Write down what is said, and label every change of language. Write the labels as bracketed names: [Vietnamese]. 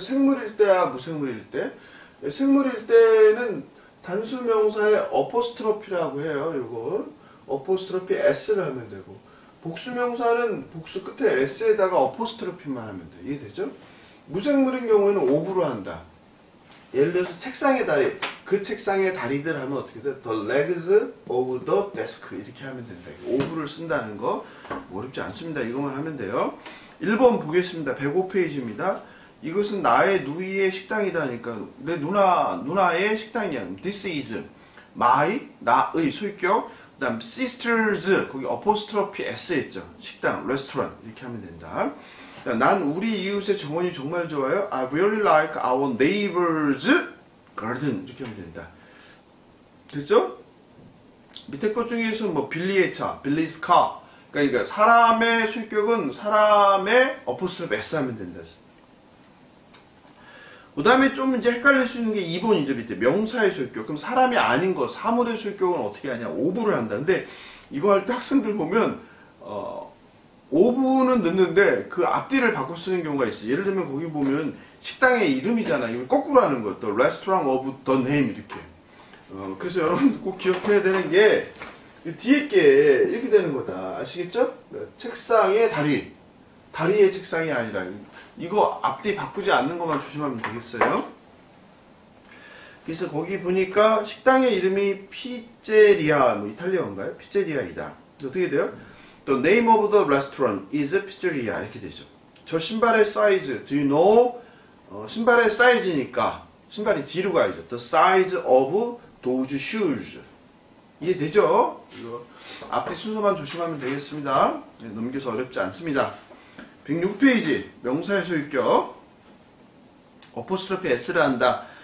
[Korean] 생물일 때와 무생물일 때. 생물일 때는 단수 명사의 어포스트로피라고 해요, 요건. 어포스트로피 s를 하면 되고. 복수 명사는 복수 끝에 s에다가 어포스트로피만 하면 돼. 이해되죠? 무생물인 경우에는 오브로 한다. 예를 들어서 책상의 다리, 그 책상의 다리들 하면 어떻게 돼? [English] The legs of the desk [Korean] 이렇게 하면 된다. 오브를 쓴다는 거 어렵지 않습니다. 이것만 하면 돼요. 1번 보겠습니다. 105페이지입니다. 이것은 나의 누이의 식당이다니까 내 누나의 식당이야. [English] This is my, [Korean] 나의 소유격. 그 다음 sisters, 거기 어포스트로피 s 있죠. 식당, 레스토랑 이렇게 하면 된다. 난 우리 이웃의 정원이 정말 좋아요. [English] I really like our neighbor's garden. [Korean] 이렇게 하면 된다. 됐죠? 밑에 것 중에서 뭐 빌리의 차, 빌리's car. 그러니까 사람의 소유격은 사람의 어포스트로피 s 하면 된다. 그 다음에 좀 이제 헷갈릴 수 있는 게 2번이죠. 밑에 명사의 소유격. 그럼 사람이 아닌 거, 사물의 소유격은 어떻게 하냐? 오브를 한다. 근데 이거 할 때 학생들 보면 오브는 넣는데 그 앞뒤를 바꿔 쓰는 경우가 있어요. 예를 들면 거기 보면 식당의 이름이잖아. 이걸 거꾸로 하는 거. [English] The Restaurant of the Name [Korean] 이렇게. 그래서 여러분 꼭 기억해야 되는 게 뒤에 게 이렇게 되는 거다. 아시겠죠? 책상의 다리. 다리의 책상이 아니라 이거 앞뒤 바꾸지 않는 것만 조심하면 되겠어요. 그래서 거기 보니까 식당의 이름이 피제리아, 뭐 이탈리아인가요? 피제리아이다. 어떻게 돼요? [English] The name of the restaurant is pizzeria [Korean] 이렇게 되죠. 저 신발의 사이즈, [English] do you know? [Korean] 신발의 사이즈니까 신발이 뒤로 가야죠. [English] The size of those shoes. [Korean] 이해되죠? 이거 앞뒤 순서만 조심하면 되겠습니다. 네, 넘겨서 어렵지 않습니다. 106페이지 명사의 소유격 어포스트로피 s를 한다.